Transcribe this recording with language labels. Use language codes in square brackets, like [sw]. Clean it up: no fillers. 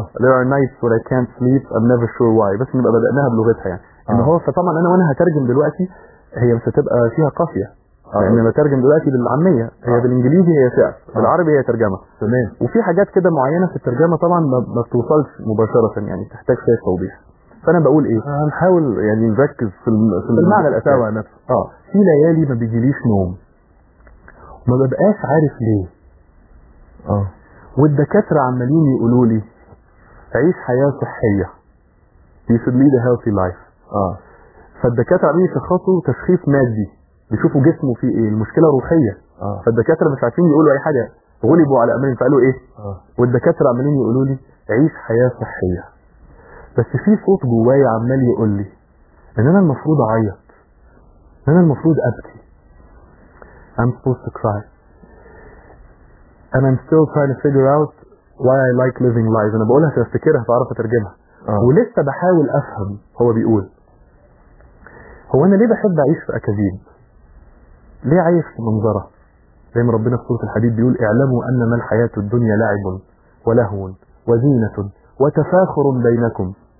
[en] There are nights when I can't sleep, I'm never sure why. [ar] بس نبقى بدأناها بلغتها يعني. ان هو فطبعا انا وانا هترجم دلوقتي هي مش هتبقى فيها قافيه. لان انا بترجم دلوقتي بالعاميه هي بالانجليزي هي شعر، بالعربي هي ترجمه. تمام. وفي حاجات كده معينه في الترجمه طبعا ما بتوصلش مباشره يعني، تحتاج شويه توضيح. فانا بقول ايه؟ هنحاول يعني نركز في المعنى الاساسي نفسه. في ليالي ما بيجيليش نوم. ما ببقاش عارف ليه. والدكاترة عمالين يقولوا لي عيش حياة صحية. [en] You should lead a healthy life. [ar] فالدكاترة عمالين يشخصوا تشخيص مادي، بيشوفوا جسمه فيه ايه، المشكلة روحية. فالدكاترة مش عارفين يقولوا أي حاجة، غلبوا على أمرهم فقالوا إيه؟ والدكاترة عمالين يقولوا لي عيش حياة صحية. بس في صوت جوايا عمال يقول لي إن أنا المفروض أعيط. أنا المفروض أبكي. [en] I'm supposed to cry. And I'm still trying to figure out why I like living lives. [ar] أنا بقولها عشان أفتكرها فأعرف أترجمها. ولسه بحاول أفهم هو بيقول. هو أنا ليه بحب أعيش في أكاذيب؟ ليه عايش في منظرة؟ زي ما ربنا في سورة الحديد بيقول اعلموا أنما الحياة الدنيا لعب ولهو وزينة وتفاخر بينكم.